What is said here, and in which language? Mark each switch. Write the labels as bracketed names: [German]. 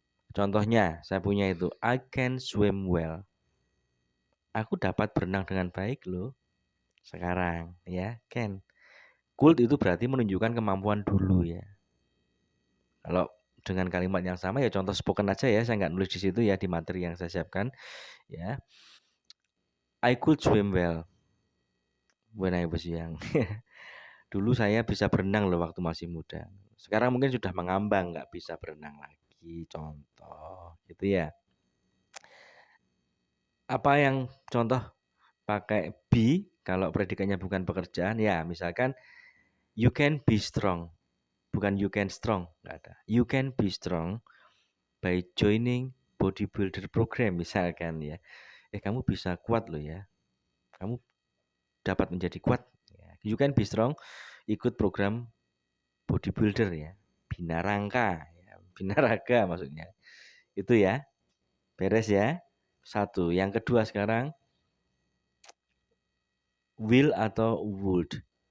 [Indonesian] Contohnya, saya punya itu [English] I can swim well. [Indonesian] Aku dapat berenang dengan baik loh. Sekarang ya, can. Could itu berarti menunjukkan kemampuan dulu ya. Kalau dengan kalimat yang sama ya contoh spoken aja ya, saya nggak nulis di situ ya di materi yang saya siapkan ya. [English] I could swim well when I was young. [Indonesian] Dulu saya bisa berenang loh waktu masih muda. Sekarang mungkin sudah mengambang, nggak bisa berenang lagi. Contoh, gitu ya. Apa yang contoh pakai be kalau predikatnya bukan pekerjaan ya, misalkan [English] you can be strong, [Indonesian] bukan [English] you can strong, [Indonesian] nggak ada. [English] You can be strong by joining bodybuilder program [Indonesian] misalkan ya. Kamu bisa kuat loh ya. Kamu dapat menjadi kuat. [English] You can be strong [Indonesian] ikut program bodybuilder ya. Bina rangka ya. Bina raga maksudnya. Itu ya. Beres ya. Satu. Yang kedua sekarang will atau would.